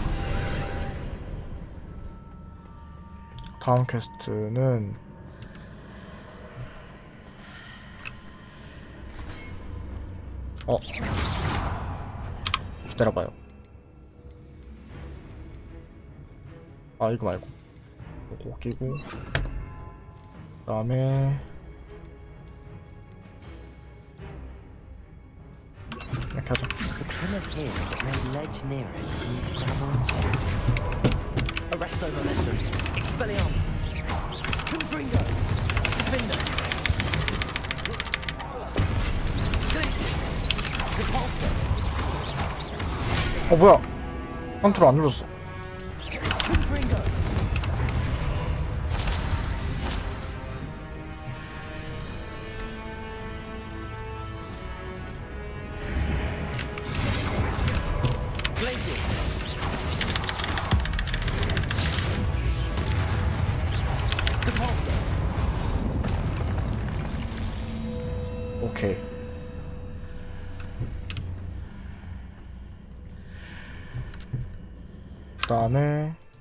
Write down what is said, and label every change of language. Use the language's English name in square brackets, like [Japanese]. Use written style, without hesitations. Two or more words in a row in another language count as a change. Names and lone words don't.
[Korean] 다음 퀘스트는 기다려봐요. 이거 말고 요거 끼고 그 다음에 이렇게 하자. [Latin] Arresto momentum. Expelliarmus. Confringo. Defender. Glacius. Repulsor. [Korean] 뭐야? 컨트롤 안 눌렀어. [Latin] Confringo. Glacius. [Korean] 오케이. 그 다음에